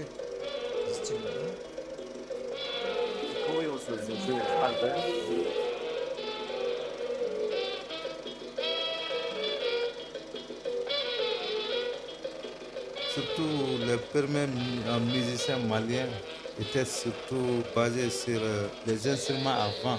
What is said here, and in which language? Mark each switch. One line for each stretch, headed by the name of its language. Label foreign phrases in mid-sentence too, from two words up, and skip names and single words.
German: Das ist Jimmy, oder? Die Choreos sind schön entspannt, ne?
French: Surtout les premiers musiciens maliens étaient surtout basés sur les instruments à vent.